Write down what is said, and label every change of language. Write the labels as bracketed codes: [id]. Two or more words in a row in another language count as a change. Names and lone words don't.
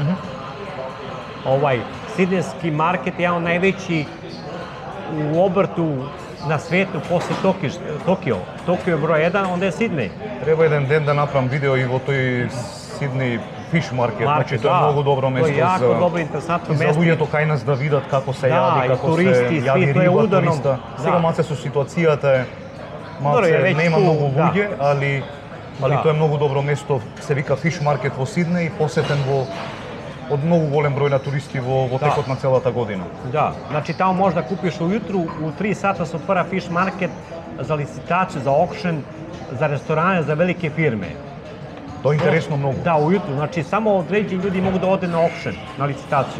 [sr] Sidnejski market je jedan najveći u obrtu na svijetu posle Tokio. Tokio je broj 1, onda je Sidnej. Treba jedan den da napravim video i o toj Sidney Fish Market. Znači to je mnogo dobro mesto za... To je jako dobro, interesantno mesto. Za [mk] ľuѓето кај нас да видат како се јади, како се јади риба, туриста. Сега малце со ситуацијата малце нема многу луѓе, али тоа е многу добро место. Се вика Fish Market во Сиднеј, посетен од многу голем број на туристи во текот на целата година. [sr] Da, znači tamo možda kupiš ujutru, u 3 sata se otvara [en] fish market [sr] za licitaciju, za auction, za restorane, za velike firme. To je interesno mnogo. Da, ujutru, znači samo određeni ljudi mogu da ode na auction, na licitaciju.